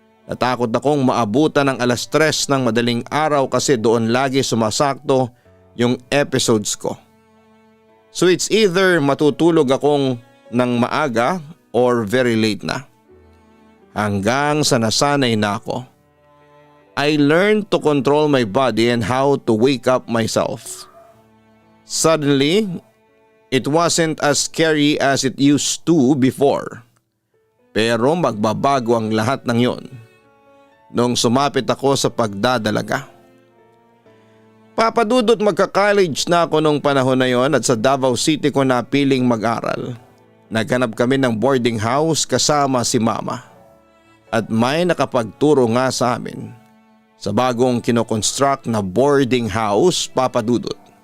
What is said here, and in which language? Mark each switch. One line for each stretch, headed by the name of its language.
Filipino: Natakot akong maabutan ng 3:00 ng madaling araw kasi doon lagi sumasakto yung episodes ko.
English: So it's either
Filipino: matutulog akong ng maaga
English: or very late
Filipino: na. Hanggang sa nasanay na ako.
English: I learned to control my body and how to wake up myself. Suddenly, it wasn't as scary as it used to before.
Filipino: Pero magbabago ang lahat ng yon nung sumapit ako sa pagdadalaga. Papa Dudut, magka-college na ako nung panahon na yon at sa Davao City ko napiling mag-aral. Naghanap kami ng boarding house kasama si Mama. At may nakapagturo nga sa amin sa bagong kinoconstruct na boarding house, Papa Dudut.